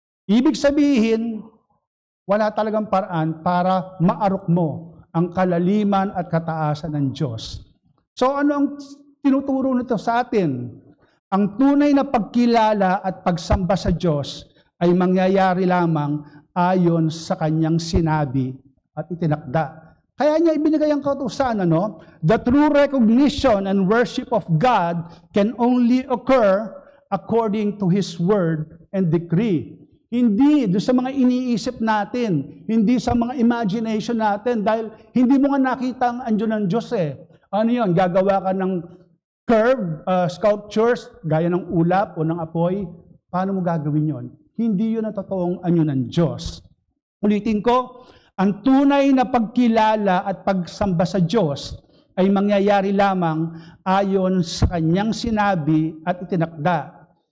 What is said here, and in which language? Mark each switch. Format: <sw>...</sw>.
<tl>Ibig sabihin, wala talagang paraan para maarok mo ang kalaliman at kataasan ng Diyos. So ano ang tinuturo nito sa atin? Ang tunay na pagkilala at pagsamba sa Diyos ay mangyayari lamang ayon sa Kanyang sinabi at itinakda. Kaya niya ibinigay ang kautusan,</tl> <en>the true recognition and worship of God can only occur according to His word and decree.</en> <tl>Hindi doon sa mga iniisip natin, hindi sa mga imagination natin, dahil hindi mo nga nakita ang anyo ng Diyos eh. Ano yun? Gagawa ka ng curve, sculptures, gaya ng ulap o ng apoy. Paano mo gagawin yon? Hindi yun ang totoong anyo ng Diyos. Ulitin ko, ang tunay na pagkilala at pagsamba sa Diyos ay mangyayari lamang ayon sa Kanyang sinabi at itinakda.</tl>